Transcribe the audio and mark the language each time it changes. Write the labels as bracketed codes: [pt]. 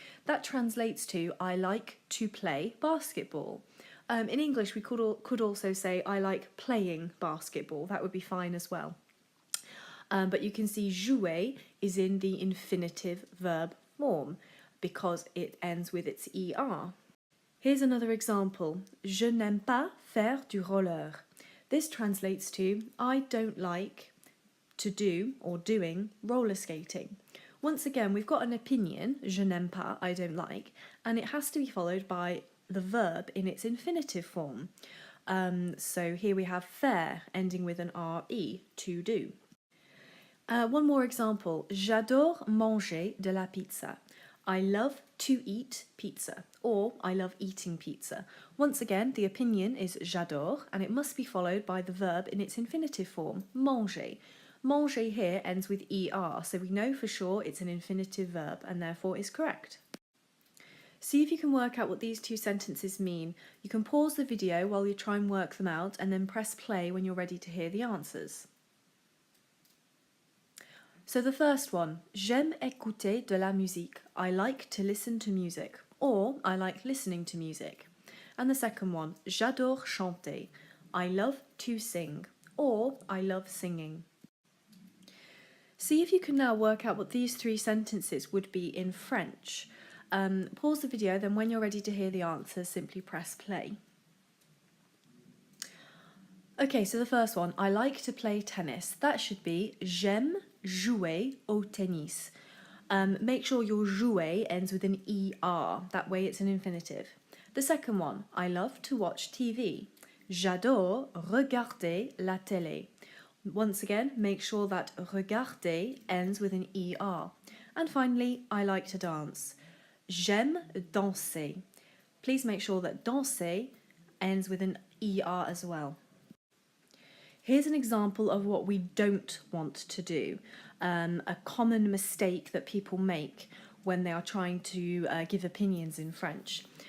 [en] That translates to I like to play basketball. In English, we could also say I like playing basketball. That would be fine as well. But you can see jouer is in the infinitive verb form because it ends with its er. Here's another example. [fr] Je n'aime pas faire du roller. [en] This translates to I don't like to do or doing roller skating. Once again, we've got an opinion, [fr] je n'aime pas, [en] I don't like, and it has to be followed by the verb in its infinitive form. So here we have faire, ending with an re, to do. One more example, [fr] j'adore manger de la pizza. [en] I love to eat pizza, or I love eating pizza. Once again, the opinion is j'adore, and it must be followed by the verb in its infinitive form, manger. Manger here ends with er, so we know for sure it's an infinitive verb and therefore is correct. See if you can work out what these 2 sentences mean. You can pause the video while you try and work them out and then press play when you're ready to hear the answers. So the first one, [fr] j'aime écouter de la musique. [en] I like to listen to music, or I like listening to music. And the second one, [fr] j'adore chanter. [en] I love to sing, or I love singing. See if you can now work out what these 3 sentences would be in French. Pause the video, then when you're ready to hear the answers, simply press play. Okay, so the first one, I like to play tennis. [fr] That should be j'aime jouer au tennis. [en] Make sure your jouer ends with an er, that way it's an infinitive. The second one, I love to watch TV. [fr] J'adore regarder la télé. [en] Once again, make sure that regarder ends with an er. And finally, I like to dance. [fr] J'aime danser. [en] Please make sure that danser ends with an er as well. Here's an example of what we don't want to do, a common mistake that people make when they are trying to give opinions in French.